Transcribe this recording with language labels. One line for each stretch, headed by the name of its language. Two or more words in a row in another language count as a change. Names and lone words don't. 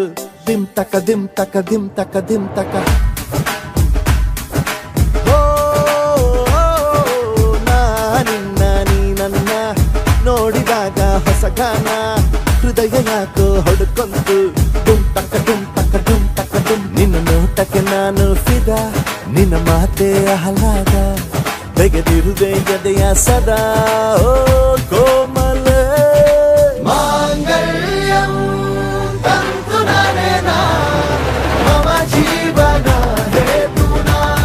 Kannada: ದಿಮ್ ತಕ ದಿಮ್ ತಕ ದಿಮ್ ತಕ ದಿಮ್ ತಕ. ನಿನ್ನ ನೀ ನನ್ನ ನೋಡಿದಾಗ ಹೊಸ ಗಾನ ಹೃದಯ ಯಾಕೋ ಹೊಡ್ಕೊಂತು. ದುಮ್ ತಕ ದುಮ್ ತಕ ದುಮ್ ತಕ ದುಮ್. ನಿನ್ನ ನೋಟಕ್ಕೆ ನಾನು ಫಿದಾ, ನಿನ್ನ ಮಾತೆ ಆಹ್ಲಾದ. ಬೆಗೆದಿರುವೆ ಎದೆಯ ಸದಾ ಓ ಕೋಮಲ.
Sanskrit: ಮಾಂಗಲ್ಯಂ ತಂತು ನಾನೇನ ಮಮ ಜೀವನ ಹೇತುನಾ.